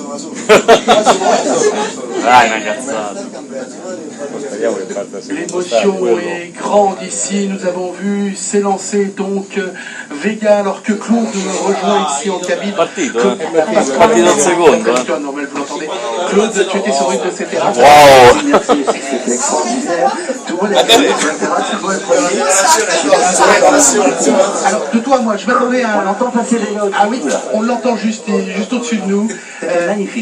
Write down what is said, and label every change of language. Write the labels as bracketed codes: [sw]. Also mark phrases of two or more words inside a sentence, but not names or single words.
[it] Dai, una cazzata. [fr] L'émotion est grande ici. Nous avons vu s'élancer donc Vega alors que Claude rejoint ici en cabine. [it] Partito, partito un secondo. [fr] Normal, vous l'entendez. Claude, tu étais sur une de ces terrasses. Wow. Merci, c'était extraordinaire. Tout le monde alors, de toi à moi, je m'attendais à... On l'entend passer déjà au-dessus. Ah oui, on l'entend juste au-dessus de nous. Magnifique.